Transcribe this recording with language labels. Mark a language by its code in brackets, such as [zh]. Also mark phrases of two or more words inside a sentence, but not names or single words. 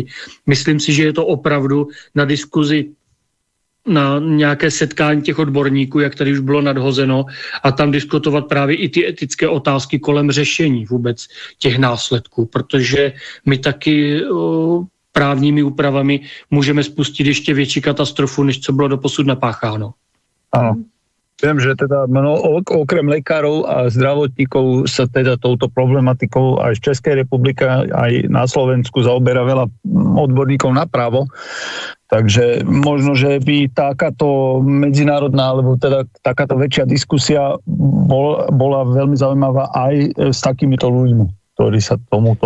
[cs] Myslím si, že je to opravdu na diskuzi, na nějaké setkání těch odborníků, jak tady už bylo nadhozeno, a tam diskutovat právě i ty etické otázky kolem řešení vůbec těch následků, protože my taky právními úpravami můžeme spustit ještě větší katastrofu, než co bylo doposud napácháno. [sk] Áno. Viem, že teda okrem lekárov a zdravotníkov sa teda touto problematikou aj v Českej republike, aj na Slovensku zaoberá veľa odborníkov na právo. Takže možno, že by takáto medzinárodná, alebo teda takáto väčšia diskusia bola veľmi zaujímavá aj s takýmito ľuďmi, ktorí sa tomuto...